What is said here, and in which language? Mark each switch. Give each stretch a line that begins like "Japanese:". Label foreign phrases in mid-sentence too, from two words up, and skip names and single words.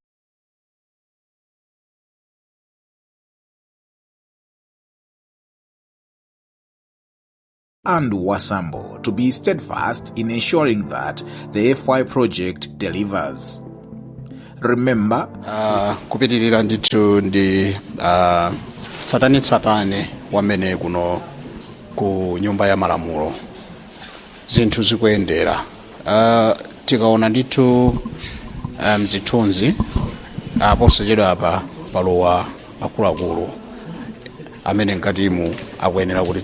English: and Wasambo to be steadfast in ensuring that the FY project delivers. Remember,
Nyanja: kupitirira ndithu ndi tsatane wamene kuno ku nyumba ya malamulo zinthu zikuyendera. Tikaona ndithu mzithunzi posachedwa apa palowa akuluakulu amene mkatimu akuyenera kuti